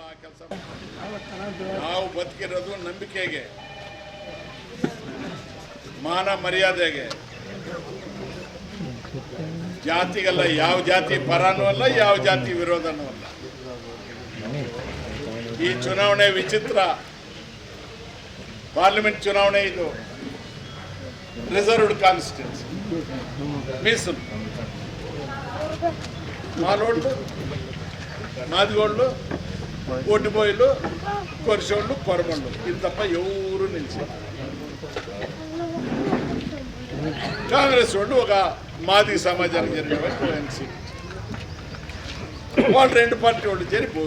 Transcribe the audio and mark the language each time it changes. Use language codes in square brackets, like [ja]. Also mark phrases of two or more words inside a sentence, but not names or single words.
[kn] ಆ ಕೆಲಸ ನಾವು ಬದುಕಿರೋದು ನಂಬಿಕೆಗೆ, ಮಾನ ಮರ್ಯಾದೆಗೆ, ಜಾತಿಗಲ್ಲ. ಯಾವ ಜಾತಿ ಪರನೂ ಅಲ್ಲ, ಯಾವ ಜಾತಿ ವಿರೋಧನೂ ಅಲ್ಲ. ಈ ಚುನಾವಣೆ ವಿಚಿತ್ರ. ಪಾರ್ಲಿಮೆಂಟ್ ಚುನಾವಣೆ ಇದು. [en] reserved constituency [te] మీసులు, మాలోళ్ళు, మాదిగోళ్ళు, ఒడ్డిపోయిలు, కొరిసోళ్ళు, కొరమళ్ళు, ఇది తప్ప ఎవరు నిలిచి. కాంగ్రెస్ వాళ్ళు ఒక మాది సమాజానికి జరిగిన ఓఎన్సీ, వాళ్ళు 2 పార్టీ వాళ్ళు చేరి పోయి.